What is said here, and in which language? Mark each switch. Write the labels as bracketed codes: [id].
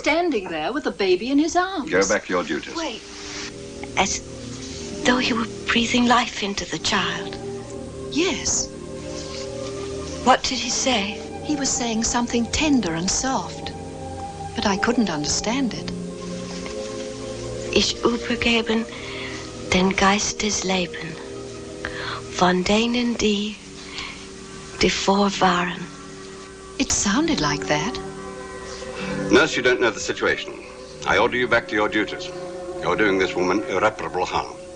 [en] standing there with the baby in his arms. Go back to your duties. Wait. As though you were breathing life into the child. Yes. What did he say? He was saying something tender and soft. But I couldn't understand it. [de] Ich übergeben den Geist des Lebens, von denen die vor waren. [en] It sounded like that. Nurse, you don't know the situation. I order you back to your duties. You're doing this woman irreparable harm.